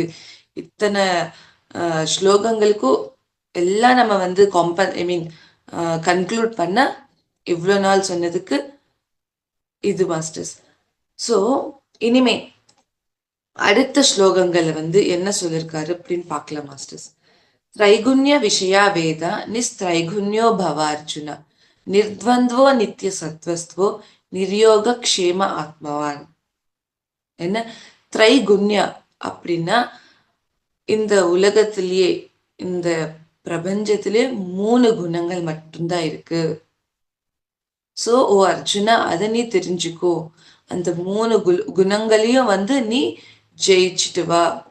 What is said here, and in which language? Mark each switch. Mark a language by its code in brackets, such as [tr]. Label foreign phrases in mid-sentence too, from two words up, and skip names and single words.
[ta] இத்தனை ஸ்லோகங்களுக்கும் எல்லாம் நம்ம கன்க்ளூட் பண்ண இவ்வளோ நாள் சொன்னதுக்கு இது மாஸ்டர்ஸ். ஸோ இனிமே அடுத்த ஸ்லோகங்களை என்ன சொல்லியிருக்காரு அப்படின்னு பார்க்கலாம் மாஸ்டர்ஸ். [sa] त्रैगुण्य विषया वेद निस्त्रैगुण्यो भवार्जुन निर्द्वन्द्वो नित्य सत्वस्त्वो निर्योग क्षेम ஆத்மவான். [ta] என்ன திரைகுண்ய அப்படின்னா இந்த உலகத்திலேயே இந்த பிரபஞ்சத்திலே 3 குணங்கள் மட்டும்தான் இருக்கு. சோ ஓ அர்ஜுனா, அதை நீ தெரிஞ்சுக்கோ. அந்த 3 குணங்களையும் நீ ஜெயிச்சுட்டு வா.